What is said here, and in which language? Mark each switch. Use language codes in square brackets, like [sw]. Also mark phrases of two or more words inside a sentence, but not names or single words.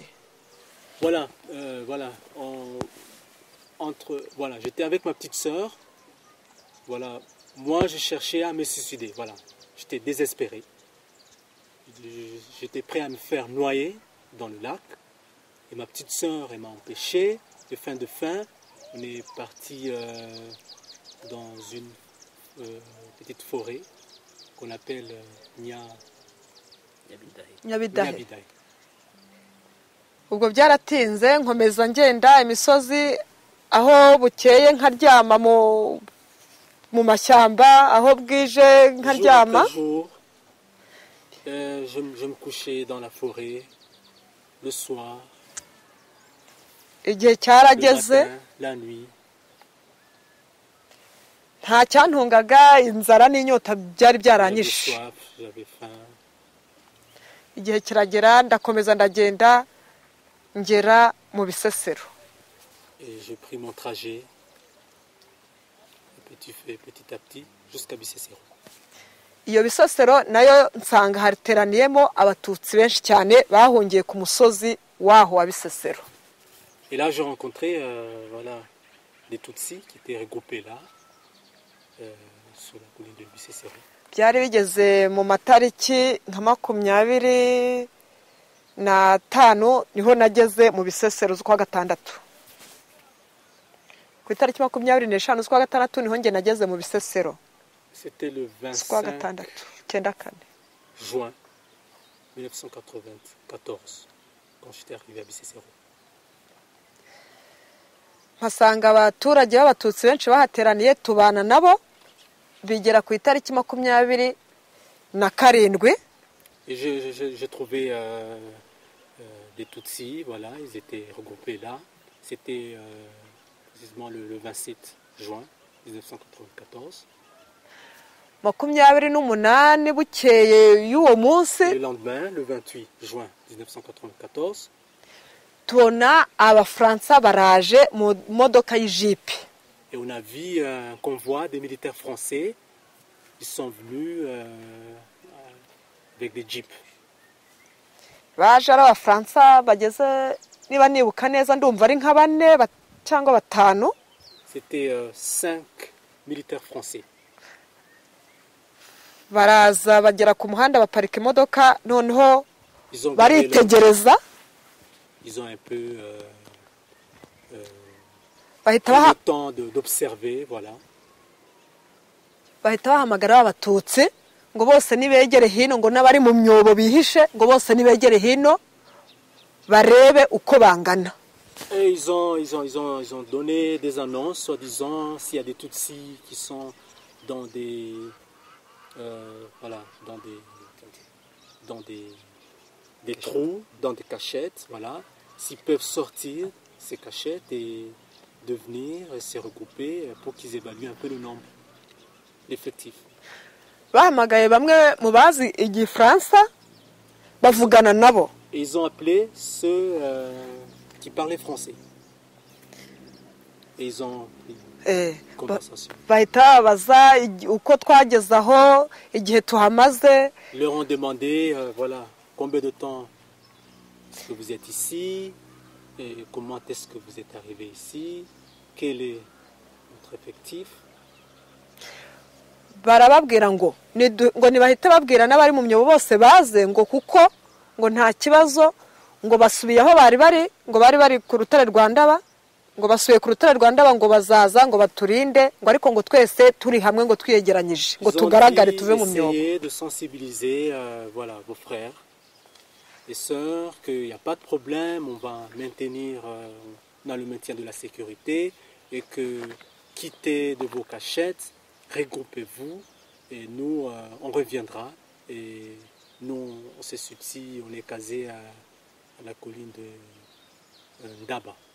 [fr] Voilà, voilà, voilà, j'étais avec ma petite sœur. Voilà, moi je cherchais à me suicider. Voilà, j'étais désespéré. J'étais prêt à me faire noyer dans le lac. Et ma petite sœur, elle m'a empêché. De fin, on est parti dans une petite forêt qu'on appelle Nyabidahe. [rw] Ubwo byaratinze nkomeza ngenda imisozi aho bukeye nkaryama mu mashyamba aho bwije nkaryama. [fr] Je me couchais dans la forêt le soir. [rw] Igihe cyarageze [fr] la nuit. [rw] Nta cyantungaga inzara n'inyota byari byaranyishe. [fr] J'avais faim. [rw] Igihe kiragera ndakomeza ndagenda ngera mu Bisesero. [fr] Et j'ai pris mon trajet petit à petit jusqu'à Bisesero. [rw] Iyo Bisesero nayo nsanga hariteraniyemo abatutsi benshi cyane bahungiye ku musozi waho wa Bisesero. [fr] Et là j'ai rencontré voilà, des Tutsis qui étaient regroupés là sur la colline de Bisesero. [rw] Byari bigeze mu matariki nka 25 niho nageze mu Bisesero z'ukwa gatandatu. Ku itariki 25 z'ukwa gatandatu niho nge nageze mu Bisesero. [fr] C'était le 25 juin 1994 quand j'étais arrivé à Bisesero. [rw] mpasanga abaturage b'abatutsi benshi bahateraniye tubana nabo bigera ku itariki 27. [fr] Et j'ai trouvé des Tutsis, voilà, ils étaient regroupés là. C'était précisément le 27 juin 1994. [rw] 28 bukeye y'uwo munsi. [fr] Le lendemain, le 28 juin 1994. [rw] Tubona abafaransa baraje mu modoka y'ijipe. [fr] Et on a vu un convoi des militaires français. Ils sont venus avec des jeeps. [rw] Baje ari abafaransa bageze niba nibuka neza ndumva ari nka 4 cyangwa 5. [fr] C'était 5 militaires français. [rw] Baraza bagera ku muhanda baparika imodoka noneho baritegereza. [fr] Ils ont un peu le temps d'observer, voilà. [rw] Bahita bahamagara abatutsi ngo bose nibegere hino ngo nabari mu myobo bihishe ngo bose nibegere hino barebe uko bangana. [fr] Et ils ont donné des annonces soi-disant s'il y a des Tutsis qui sont dans des voilà, dans des trous, dans des cachettes, voilà, s'ils peuvent sortir ces cachettes et devenir se regrouper pour qu'ils évaluent un peu le nombre, l'effectif. [rw] Bahamagaye bamwe mu bazi igifaransa bavugana nabo. [fr] Et ils ont appelé ceux qui parlaient français. Et ils ont conversation. [rw] Bahita baza uko twageze aho igihe tuhamaze. [fr] Ils leur ont demandé voilà, combien de temps est-ce que vous êtes ici et comment est-ce que vous êtes arrivé ici, quel est votre effectif. [rw] Barababwira ngo nibahita babwira n'abari mu myobo bose baze ngo kuko ngo nta kibazo ngo basubiye aho bari ngo bari ku rutare rwa Ndaba ngo basubiye ku rutare rwa Ndaba ngo bazaza ngo baturinde ngo ariko ngo twese turi hamwe ngo twiyegeranyije ngo tugaragare tuve mu myobo. [fr] Essayer de sensibiliser voilà, vos frères et sœurs qu'il n'y a pas de problème, on va maintenir dans le maintien de la sécurité et que quittez de vos cachettes, regroupez-vous et nous on reviendra et nous on se subside, on est casé à la colline de Ndaba.